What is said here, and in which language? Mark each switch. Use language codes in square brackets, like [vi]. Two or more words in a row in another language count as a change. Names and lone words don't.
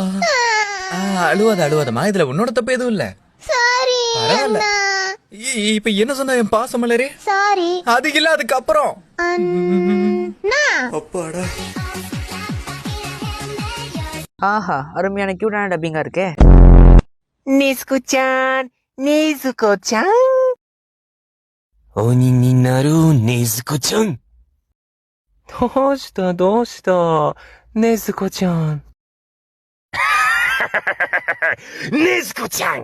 [ta] அழுவாத அழுவாதமா, இதுல உன்னோட தப்பு எதுவும் இல்ல. சாரி பரவாயில்ல. அண்ணா. இப்ப என்ன சொன்ன என் பாசமலரே? சாரி அது இல்ல, அதுக்கப்புறம் அண்ணா. அப்பாடா. ஆஹா, அருமையான கியூட்டான டப்பிங்கா இருக்கே. [ja] Nezuko-chan, Nezuko-chan. 鬼になるねずこちゃん。どうしたねずこちゃん。ねずこちゃん。